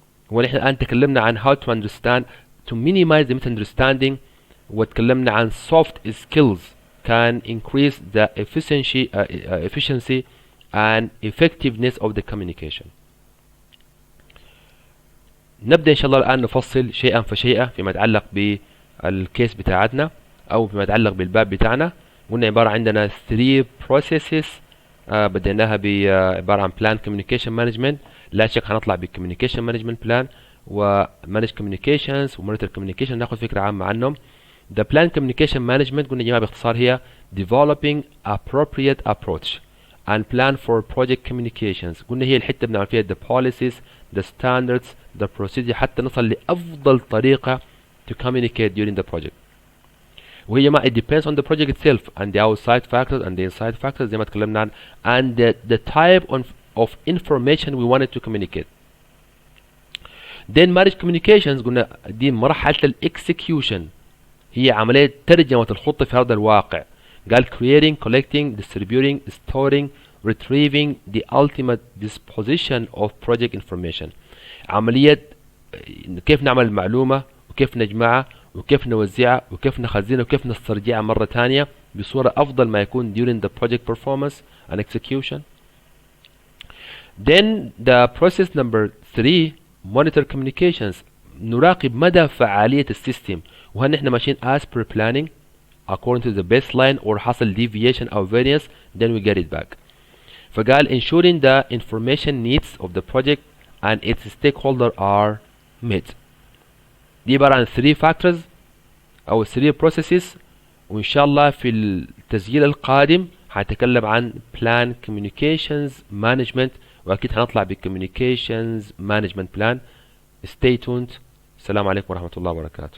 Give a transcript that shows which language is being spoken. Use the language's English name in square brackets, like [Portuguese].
[Arabic] ونحن الآن تكلمنا عن [English] how to understand to minimize the misunderstanding، [Arabic] وتكلمنا عن [English] soft skills can increase the efficiency and effectiveness of the communication. [Arabic] نبدأ إن شاء الله الآن نفصل شيئا فشيئا فيما يتعلق بالكيس بتاعتنا أو فيما يتعلق بالباب بتاعنا. قلنا عبارة عندنا 3 processes بديناها بعبارة عن plan communication management. لا شك هنطلع بالcommunication management plan وmanage communications وmonitor communication، ناخذ فكرة عامة عنهم. [English] The plan communication management [Arabic] قلنا يا جماعة باختصار هي [English] developing appropriate approach and plan for project communications. [Arabic] قلنا هي الحتة بنعمل فيها [English] the policies, the standards, the procedure [Arabic] حتى نصل لأفضل طريقة [English] to communicate during the project. وهي جماعة it depends on the project itself and the outside factors and the inside factors [Arabic] زي ما تكلمنا عن [English] and the type of information we wanted to communicate. Then manage communications [Arabic] قلنا دي مرحلة الexecution، هي عملية ترجمة الخطة في أرض الواقع. [English] قال creating, collecting, distributing, storing, retrieving the ultimate disposition of project information. [Arabic] عملية كيف نعمل المعلومة وكيف نجمعها وكيف نوزعها وكيف نخزنها وكيف نسترجعها مرة ثانية بصورة أفضل ما يكون [English] during the project performance and execution. Then the process number 3 monitor communications، [Arabic] نراقب مدى فعالية السيستم وهل نحن ماشيين [English] as per planning according to the baseline or حصل deviation or variance then we get it back. فقال ensuring the information needs of the project and its stakeholder are met. [Arabic] دي عبارة عن 3 factors أو 3 processes، وإن شاء الله في التسجيل القادم هنتكلم عن plan communications management، وأكيد هنطلع ب communications management plan. [English] Stay tuned. [Arabic] السلام عليكم ورحمة الله وبركاته.